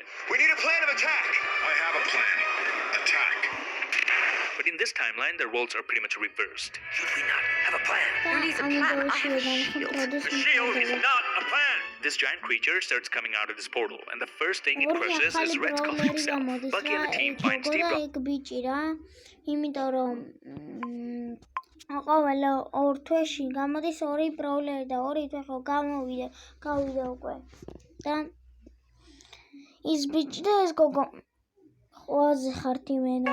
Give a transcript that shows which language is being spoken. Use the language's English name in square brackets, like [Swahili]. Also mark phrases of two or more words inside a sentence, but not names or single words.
[English] We need a plan of attack. I have a plan. Attack. But in this timeline, their roles are pretty much reversed. Should we not have a plan? Who needs a I'm plan? going I have a shield. The shield is not a plan. This giant creature starts coming out of this portal, and the first thing it [Georgian] ორი [English] crushes [Georgian] ახალი [English] is Red Skull [Georgian] ბროულერი [English] himself. [Georgian] გამოდის [English] Bucky [Georgian] რა [English] and the team [Georgian] ეს [English] find Steve [Georgian] გოგო და [English] Rogers. [Georgian] ეგ ბიჭი რა იმიტომ რომ ყოველ ორ თვეში გამოდის ორი ბროულერი და ორი თვე ხო გავიდა უკვე და ის ბიჭი და ეს გოგო ყველაზე ხართ